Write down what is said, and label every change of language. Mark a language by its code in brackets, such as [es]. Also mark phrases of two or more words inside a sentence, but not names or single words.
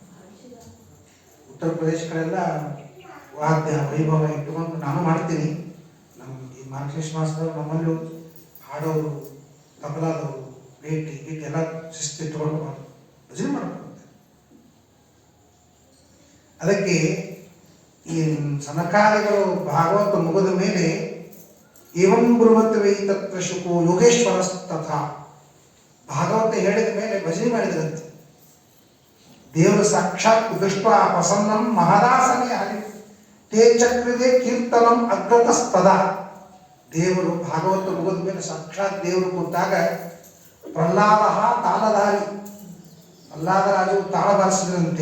[kn] ಉತ್ತರ ಪ್ರದೇಶ ಕಡೆಲ್ಲ ವಾದ್ಯ ವೈಭವ ಇಟ್ಟುಕೊಂಡು ನಾನು ಮಾಡ್ತೀನಿ. ಮಾರ್ಕೇಶ್ ಮಾಸ್ತರ್ ನಮ್ಮಲ್ಲೂ ಹಾಡೋರು, ತಬಲಾದವರು, ಭೇಟಿ ಗೀಟಿ ಎಲ್ಲ ಶಿಸ್ತಿಟ್ಕೊಂಡು ಭಜನೆ ಮಾಡ್ಕೊಂಡು. ಅದಕ್ಕೆ ಈ ಸನಕಾದಿಗಳು ಭಾಗವತ ಮುಗಿದ ಮೇಲೆ [sa] ಏವಂ ಬ್ರುವತ್ವೇ ತತ್ರ ಶುಕೋ ಯೋಗೇಶ್ವರ ತಥಾ, [kn] ಭಾಗವತ ಹೇಳಿದ ಮೇಲೆ ಭಜನೆ ಮಾಡಿದ್ರಂತೆ. ದೇವರು ಸಾಕ್ಷಾತ್ [sa] ದೃಷ್ಟ ಪ್ರಸನ್ನಂ ಮಹದಾಸನೆ ಹರಿ ತೇ ಚಕ್ರದೆ ಕೀರ್ತನಂ ಅಗ್ರತಸ್ತದ. [kn] ದೇವರು ಭಾಗವತ ಮುಗಿದ ಮೇಲೆ ಸಾಕ್ಷಾತ್ ದೇವರು ಕೂತಾಗ ಪ್ರಹ್ಲಾದ ತಾಳಧಾರಿ, ಪ್ರಹ್ಲಾದರಾಜು ತಾಳ ಬಾರಿಸಿದ್ರಂತೆ.